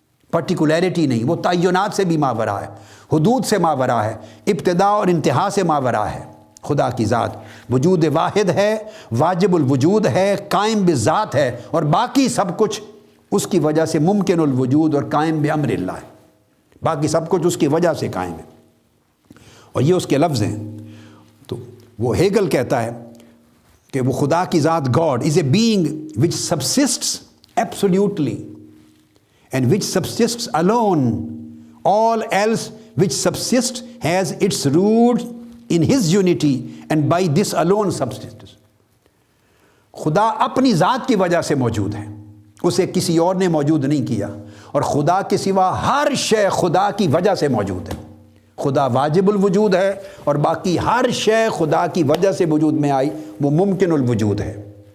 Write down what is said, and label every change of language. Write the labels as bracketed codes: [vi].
[ur] پرٹیکولیرٹی نہیں، وہ تعینات سے بھی ماورا ہے، حدود سے ماورا ہے، ابتدا اور انتہا سے ماورا ہے۔ خدا کی ذات وجود واحد ہے، واجب الوجود ہے، قائم بذات ہے، اور باقی سب کچھ اس کی وجہ سے ممکن الوجود اور قائم بامر اللہ ہے، باقی سب کچھ اس کی وجہ سے قائم ہے۔ اور یہ اس کے لفظ ہیں۔ تو وہ ہیگل کہتا ہے کہ وہ خدا کی ذات [en] God is a being which subsists absolutely and which subsists alone. All else which subsists has its roots in his unity and by this alone subsists. [ur] خدا اپنی ذات کی وجہ سے موجود ہے، اسے کسی اور نے موجود نہیں کیا، اور خدا کے سوا ہر شے خدا کی وجہ سے موجود ہے۔ خدا واجب الوجود ہے، اور باقی ہر شے خدا کی وجہ سے وجود میں آئی، وہ ممکن الوجود ہے۔